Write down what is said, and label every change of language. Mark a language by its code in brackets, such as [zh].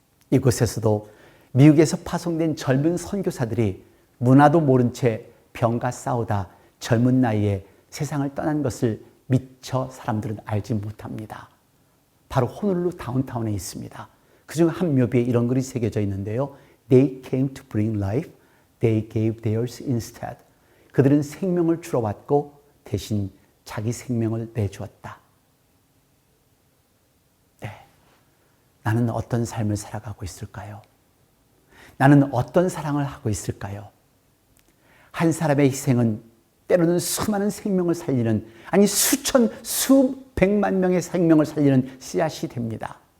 [ko] 이곳에서도 미국에서 파송된 젊은 선교사들이 문화도 모른 채 병과 싸우다 젊은 나이에 세상을 떠난 것을 미처 사람들은 알지 못합니다. 바로 호놀룰루 다운타운에 있습니다. 그중 한 묘비에 이런 글이 새겨져 있는데요. [en] They came to bring life, they gave theirs instead. [ko] 그들은 생명을 주러 왔고 대신 자기 생명을 내주었다. 네, 나는 어떤 삶을 살아가고 있을까요? 나는 어떤 사랑을 하고 있을까요? 한 사람의 희생은 때로는 수많은 생명을 살리는, 아니 수천, 수백만 명의 생명을 살리는 씨앗이 됩니다.